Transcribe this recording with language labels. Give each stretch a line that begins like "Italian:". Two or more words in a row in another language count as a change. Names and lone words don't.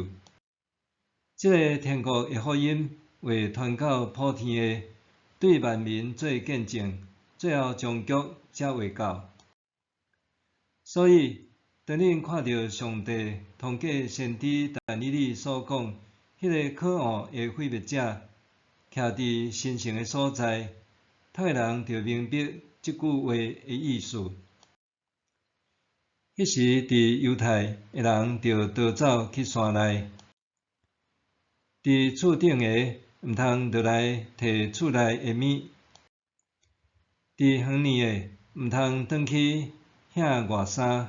Min Nan Chinese: 这个天国的福音会传到普天的，对万民做见证，最后终局才会到。所以，当恁看到上帝通过先知但以理所讲，迄个可恶的毁灭者徛伫神圣的所在，读的人就明白即句话的意思。迄时，伫犹太的人就逃走去山内，伫厝顶的毋通落来摕厝内的物，伫远年的毋通转去遐外衫。